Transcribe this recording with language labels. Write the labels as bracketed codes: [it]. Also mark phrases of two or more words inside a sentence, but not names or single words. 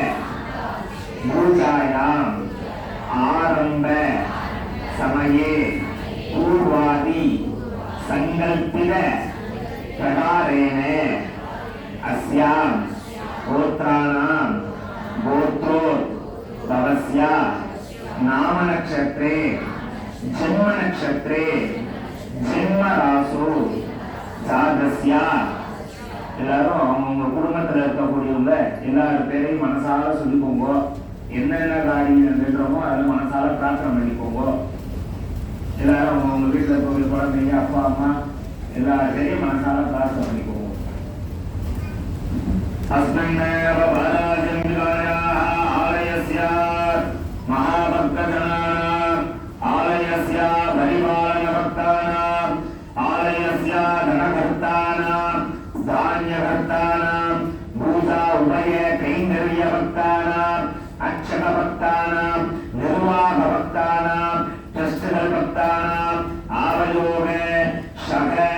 [sa] पूजायां आरंभ समये पूर्वादि संकल्पित प्रकारेण अस्यां गोत्राणां गोत्रोद्भवस्य नाम नक्षत्रे जन्म नक्षत्रे जन्म रासु जातस्य [ta] எல்லாரும் அவங்க குடும்பத்தில் இருக்கக்கூடியவங்க எல்லாரும் பேரையும் மனசால சொல்லிக்கோங்க. என்னென்ன காரியம் நின்றமோ அதில் மனசால பிரார்த்தனை பண்ணிக்கோங்க. எல்லாரும் அவங்க வீட்டில் இருக்கக்கூடிய குழந்தைங்க அப்பா அம்மா எல்லாரும் பேரையும் மனசால பிரார்த்தனை பண்ணிக்கோங்க. [sa] अस्मिन्नेव बालाजन्मिकायाः आलयस्य महाभक्तजनानाम् आलयस्य परिपालनभक्तानाम् आलयस्य धनभक्तानाम् धान्यभक्तानाम् भूता उभय कैङ्कर्यभक्तानाम् अक्षकभक्तानाम् निर्वाहभक्तानाम् ट्रस्टभक्तानाम् आवयोग शक